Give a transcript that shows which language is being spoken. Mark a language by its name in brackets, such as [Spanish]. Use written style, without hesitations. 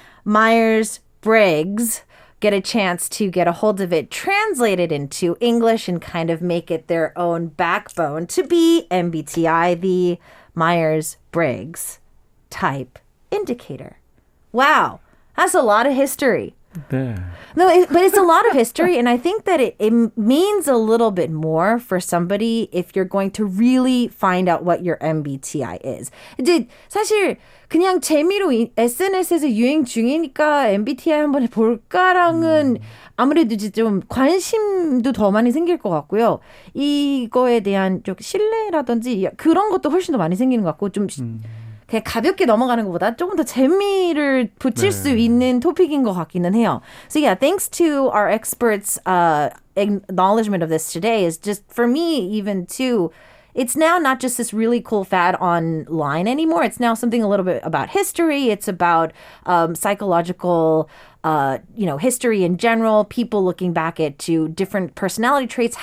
[English] Myers-Briggs get a chance to get a hold of it, translate it into English, and kind of make it their own backbone to be MBTI, the Myers-Briggs Type Indicator. Wow, that's a lot of history. [Korean] 네. [English] No, but it's a lot of history, and I think that it means a little bit more for somebody if you're going to really find out what your MBTI is. [Korean] 이제 사실 그냥 재미로 SNS에서 유행 중이니까 MBTI 한번 볼까랑은 아무래도 이제 좀 관심도 더 많이 생길 것 같고요. 이거에 대한 좀 신뢰라든지 그런 것도 훨씬 더 많이 생기는 것 같고 좀 그냥 가볍게 넘어가는 것보다 조금 더 재미를 붙일 수 있는 토픽인 것 같기는 해요. [English] So yeah, thanks to our experts' acknowledgement of this today is just, for me, even too, it's now not just this really cool fad online anymore. It's now something a little bit about history. It's about psychological history in general, people looking back at to different personality traits.